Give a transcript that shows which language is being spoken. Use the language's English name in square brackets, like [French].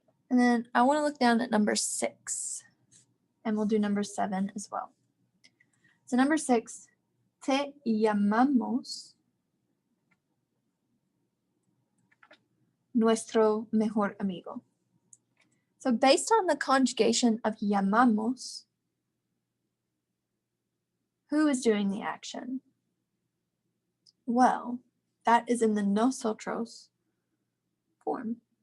[English] And then I want to look down at number 6, and we'll do number 7 as well. So number 6, [Spanish] te llamamos nuestro mejor amigo. [English] So based on the conjugation of llamamos, who is doing the action? Well, that is in the nosotros form.